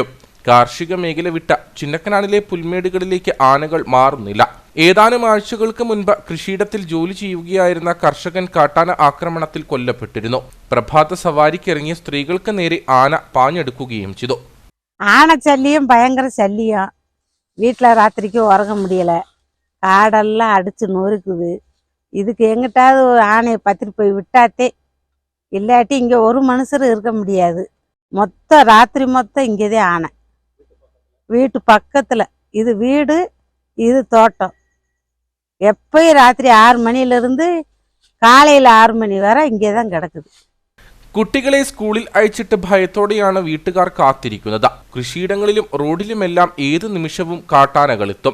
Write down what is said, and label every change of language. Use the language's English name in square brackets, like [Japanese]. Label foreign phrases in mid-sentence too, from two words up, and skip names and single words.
[Malayalam] കാർഷിക മേഖല വിട്ട ചിന്നക്കനാലിലെ പുൽമേടുകളിലേക്ക് ആനകൾ മാറുന്നില്ല. ഏതാനും ആഴ്ചകൾക്ക് മുൻപ് കൃഷിയിടത്തിൽ ജോലി ചെയ്യുകയായിരുന്ന കർഷകൻ കാട്ടാന ആക്രമണത്തിൽ കൊല്ലപ്പെട്ടിരുന്നു. പ്രഭാത സവാരിക്കിറങ്ങിയ സ്ത്രീകൾക്ക് നേരെ ആന പാഞ്ഞെടുക്കുകയും ചെയ്തു. ആനശല്യം ഭയങ്കര ശല്യം. [Tamil] வீட்டில் ராத்திரிக்கு உறங்க முடியலை. காடெல்லாம் அடித்து நொறுக்குது. இதுக்கு எங்கிட்டாவது ஆணையை பத்திட்டு போய் விட்டாத்தே, இல்லாட்டி இங்கே ஒரு மனுஷர் இருக்க முடியாது. ராத்திரி மொத்தம் இங்கேதே ஆனை. வீட்டு பக்கத்தில் இது வீடு, இது தோட்டம். எப்பயும் ராத்திரி 6 மணியிலிருந்து காலையில் 6 மணி வரை இங்கே தான் கிடக்குது. [Malayalam] കുട്ടികളെ സ്കൂളിൽ അയച്ചിട്ട് ഭയത്തോടെയാണ് വീട്ടുകാർ കാത്തിരിക്കുന്നത്. കൃഷിയിടങ്ങളിലും റോഡിലുമെല്ലാം ഏത് നിമിഷവും കാട്ടാനകളെത്തും.